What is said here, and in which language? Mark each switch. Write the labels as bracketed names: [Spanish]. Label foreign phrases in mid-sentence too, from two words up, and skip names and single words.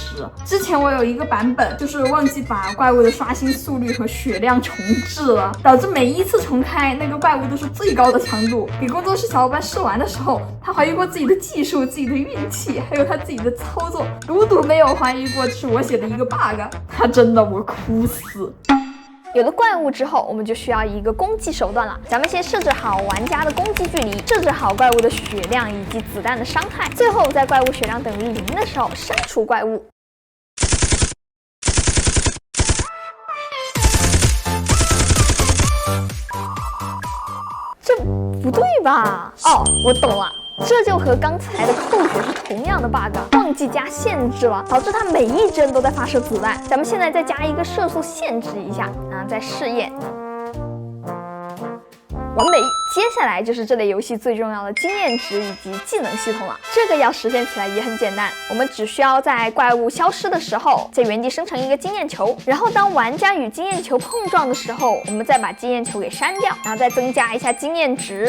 [Chinese] 之前我有一個版本就是忘記把怪物的刷新速率和血量重置了，導致每一次重開那個怪物都是最高的強度。給工作室小伙伴試玩的時候，他懷疑過自己的技術、自己的運氣，還有他自己的操作，獨沒有懷疑過這是我寫的一個 bug。他真的我哭死。有了怪物之後，我們就需要一個攻击手段了。咱们先設置好玩家的攻擊距離，設置好怪物的血量以及子彈的傷害，最後在怪物血量等於0的時候刪除怪物。這不對吧？哦，我懂了。這就和剛才的扣血是同樣的 bug， 忘记加限制了，導致它每一幀都在發射子彈。咱們現在再加一個射速限制一下，然後再試驗。完美。接下來就是這類遊戲最重要的經驗值以及技能系統了。這個要實現起來也很簡單，我們只需要在怪物消失的時候，在原地生成一個經驗球，然後當玩家與經驗球碰撞的時候，我們再把經驗球給刪掉，然後再增加一下經驗值。